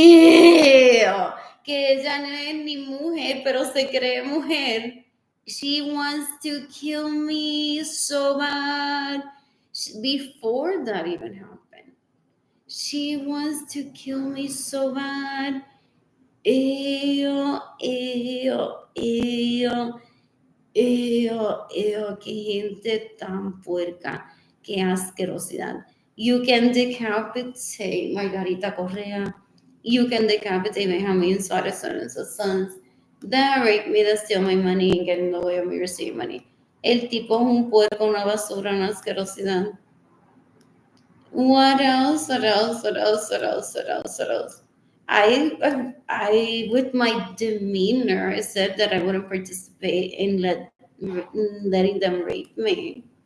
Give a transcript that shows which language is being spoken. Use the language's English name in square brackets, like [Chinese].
[Spanish] Ew, que ella no es ni mujer, pero se cree mujer. [English] She wants to kill me so bad. Before that even happened, she wants to kill me so bad. [Spanish] Ew, ew, ew, ew, ew, qué gente tan puerca, qué asquerosidad. [English] You can decapitate Margarita Correa. You can decapitate Benjamin Suarez and sus sons. That rape me, that steal my money and get in the way of me receiving money. [Spanish] El tipo es un puerco, una basura, una asquerosidad. [English] What else? What else? What else? What else? What else? What else? I, with my demeanor, I said that I wouldn't participate in letting them rape me.